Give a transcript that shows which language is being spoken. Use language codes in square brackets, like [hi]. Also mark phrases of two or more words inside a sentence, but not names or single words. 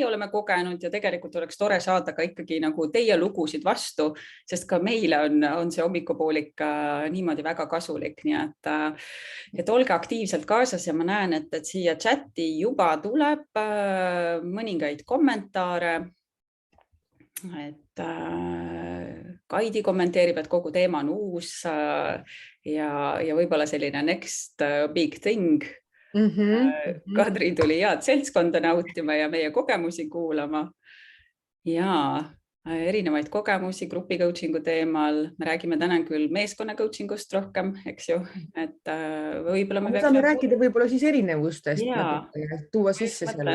[et] oleme kogenud ja tegelikult oleks tore saada ka ikkagi nagu teie lugusid vastu, sest ka meile on see hommikupoolik niimoodi väga kasulik, nii et olge aktiivselt kaasas ja ma näen, et siia chati juba tuleb mõningaid kommentaare, et Kaidi kommenteerib, et kogu teema on uus ja võib-olla selline [en] next big thing. [et] Kadri tuli head seltskonda nautima ja meie kogemusi kuulama ja erinevaid kogemusi grupi coachingu teemal. Me räägime täna küll meeskonna coachingust rohkem, eks ju, et võib-olla me saame rääkida võib-olla siis erinevustest, tuua sisse selle.